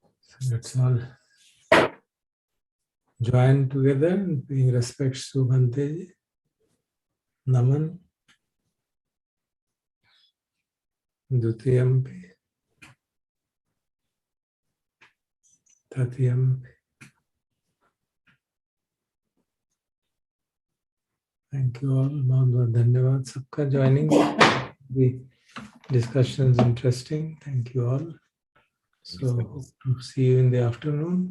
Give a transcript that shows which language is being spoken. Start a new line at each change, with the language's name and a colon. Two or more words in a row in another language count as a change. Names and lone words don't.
English: So let's all join together in paying respects to Bhante ji.
Pali: Naman. Dutiyampi. Tatiyampi.
English: Thank you all.
Hindi: बहुत बहुत धन्यवाद सबका joining.
English: The discussion is interesting. Thank you all. So hope to see you in the afternoon.